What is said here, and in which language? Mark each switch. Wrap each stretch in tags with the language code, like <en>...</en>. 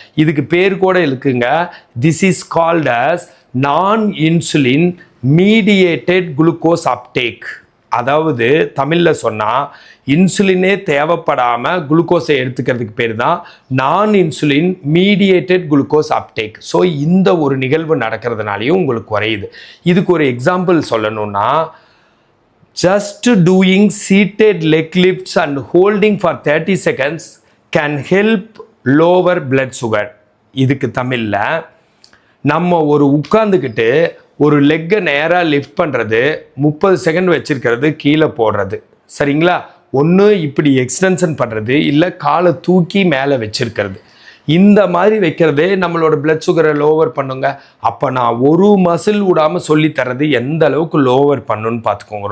<ta>இதுக்கு பேர் கூட இருக்குங்க.</ta> <en>This is called as non insulin mediated glucose uptake.</en> <ta>அதாவது தமிழில் சொன்னால் இன்சுலினே தேவைப்படாமல் குளுக்கோஸை எடுத்துக்கிறதுக்கு பேர் தான் நான் insulin mediated glucose uptake. So இந்த ஒரு நிகழ்வு நடக்கிறதுனாலையும் உங்களுக்கு குறையுது. இதுக்கு ஒரு எக்ஸாம்பிள் சொல்லணும்னா,</ta> <en>just doing seated leg lifts and holding for 30 seconds can help lower blood sugar.</en> <ta>இதுக்கு தமிழில் நம்ம ஒரு உட்காந்துக்கிட்டு ஒரு லெக்கை நேராக லிஃப்ட் பண்ணுறது, 30 செகண்ட் வச்சுருக்கிறது, கீழே போடுறது, சரிங்களா? ஒன்று இப்படி எக்ஸ்டென்ஷன் பண்ணுறது, இல்லை காலை தூக்கி மேலே வச்சுருக்கிறது. இந்த மாதிரி வைக்கிறதே நம்மளோட பிளட் சுகரை லோவர் பண்ணுங்க. அப்போ நான் ஒரு மசில் விடாமல் சொல்லித்தரது எந்த அளவுக்கு லோவர் பண்ணுன்னு பார்த்துக்கோங்க.</ta>